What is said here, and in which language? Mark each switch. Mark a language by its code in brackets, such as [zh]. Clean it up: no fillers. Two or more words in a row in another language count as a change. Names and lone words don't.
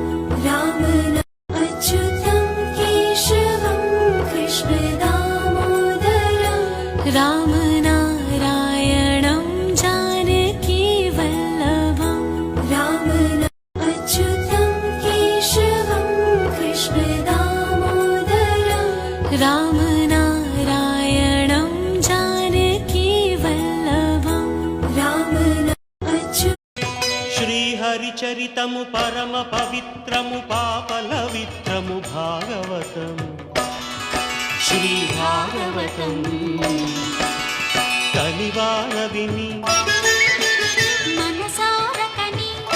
[sa] राम अच्युतं केशवं कृष्ण दामोदरम् राम नारायणं जानकी वल्लभम् राम अच्युतं केशवं कृष्ण दामोदरम् राम नारायणं जानकी वल्लभम् राम [te] శ్రీహరిచరితము పరమ పవిత్రము పాపలవిత్రము భాగవతం శ్రీ భాగవతం కనివార విని మనసారకని